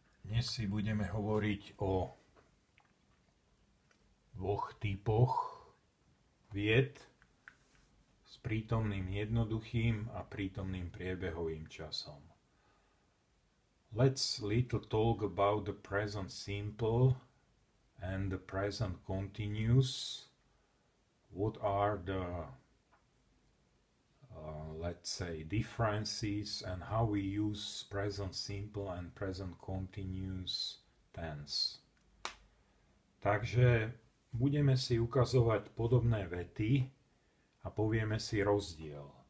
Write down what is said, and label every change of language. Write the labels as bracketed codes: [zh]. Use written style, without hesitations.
[sk] Dnes si budeme hovoriť o dvoch typoch vied s prítomným jednoduchým a prítomným priebehovým časom. [en] Let's little talk about the present simple and the present continuous. What are the let's say differences and how we use present simple and present continuous tense. [sk] Takže budeme si ukazovať podobné vety a povieme si rozdiel.